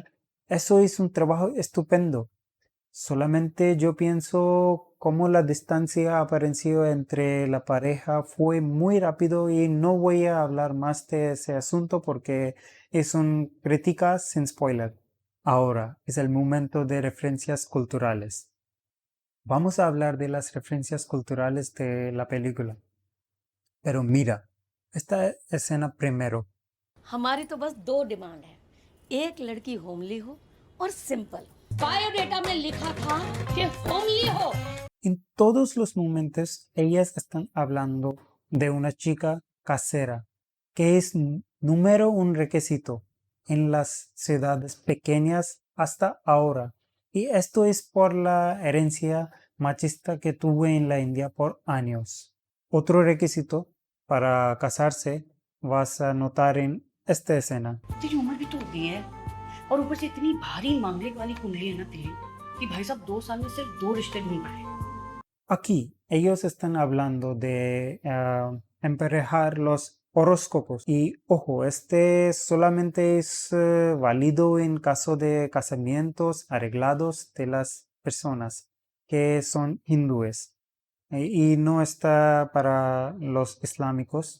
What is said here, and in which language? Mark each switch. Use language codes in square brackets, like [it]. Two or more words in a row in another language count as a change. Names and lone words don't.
[es] Eso es un trabajo estupendo. Solamente yo pienso cómo la distancia apareció entre la pareja fue muy rápido y no voy a hablar más de ese asunto porque es un crítica sin spoiler. Ahora es el momento de referencias culturales. Vamos a hablar de las referencias culturales de la película. Pero mira, esta escena primero. [hi] हमारी तो बस दो डिमांड है, एक लड़की होमली हो और सिंपल। बायोडेटा में लिखा था कि होमली हो। [es] En todos los momentos, ellas están hablando de una chica casera, que es número un requisito en las ciudades pequeñas hasta ahora. Y esto es por la herencia machista que tuve en la India por años. Otro requisito para casarse vas a notar en esta escena. [hi] तेरी उम्र भी तो होती है और ऊपर से इतनी भारी मांगलिक वाली कुंडली है ना तेरी कि भाई साहब 2 साल में सिर्फ 2 रिश्ते ढूंढ पाए। [es] Aquí ellos están hablando de emparejar los horóscopos y ojo, este solamente es válido en caso de casamientos arreglados de las personas que son hindúes y no está para los islámicos.